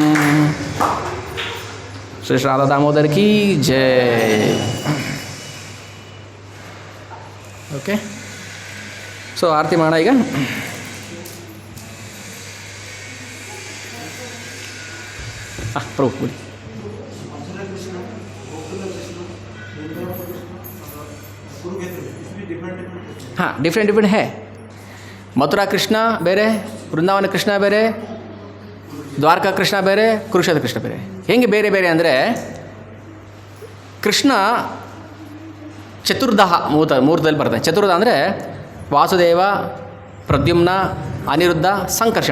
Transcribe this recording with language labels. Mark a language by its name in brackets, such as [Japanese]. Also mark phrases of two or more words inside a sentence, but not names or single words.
[Hindi] श्री राधा दामोदर की जय. [English] okay, so [Kannada] ಆರತಿ ಮಾಡೋಣ ಈಗ. ಪ್ರಭು ಬಿಡಿ. [Hindi] हाँ, डिफरेंट है. [Kannada] मथुरा कृष्ण ಬೇರೆ, ವೃಂದಾವನ ಕೃಷ್ಣ ಬೇರೆ, ದ್ವಾರಕಾ ಕೃಷ್ಣ ಬೇರೆ, ಕುರುಕ್ಷೇತ್ರ ಕೃಷ್ಣ ಬೇರೆ. ಹೆಂಗೆ ಬೇರೆ ಬೇರೆ ಅಂದರೆ, ಕೃಷ್ಣ ಚತುರ್ದಹ ಮೂರ್ತದಲ್ಲಿ ಬರ್ತಾನೆ. ಚತುರ್ಧ ಅಂದರೆ ವಾಸುದೇವ, ಪ್ರದ್ಯುಮ್ನ, ಅನಿರುದ್ಧ, ಸಂಕರ್ಷಣ.